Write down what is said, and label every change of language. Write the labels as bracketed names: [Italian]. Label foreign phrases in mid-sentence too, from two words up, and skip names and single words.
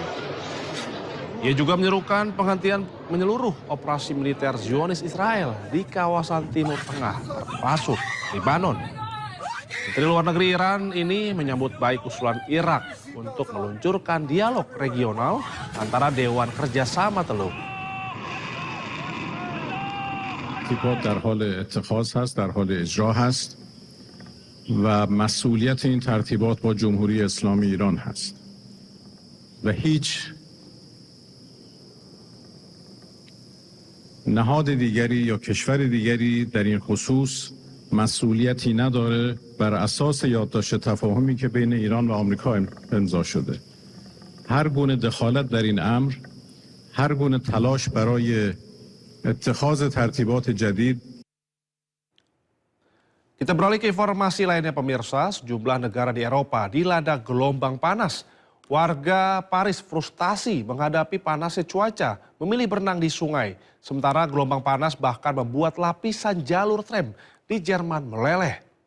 [Indonesian] Ia juga menyerukan penghentian menyeluruh operasi militer Zionis Israel di kawasan Timur Tengah, termasuk Lebanon. Menteri Luar Negeri Iran ini menyambut baik usulan Irak untuk meluncurkan dialog regional antara Dewan Kerjasama Teluk. [Persian] ترتیبات در حال اتخاذ هست، در حال اجرا هست و مسئولیت این ترتیبات با جمهوری اسلامی ایران هست و هیچ نهاد دیگری یا کشور دیگری در این خصوص مسئولیتی نداره بر اساس یادداشت تفاهمی که بین ایران و آمریکا امضا شده. هر گونه دخالت در این امر، هر گونه تلاش برای اتخاذ ترتیبات جدید. [Indonesian] Kita beralih ke informasi lainnya pemirsa, sejumlah negara di Eropa dilanda gelombang panas. Warga Paris frustasi menghadapi panasnya cuaca, memilih berenang di sungai. Sementara gelombang panas bahkan membuat lapisan jalur tram di Jerman meleleh.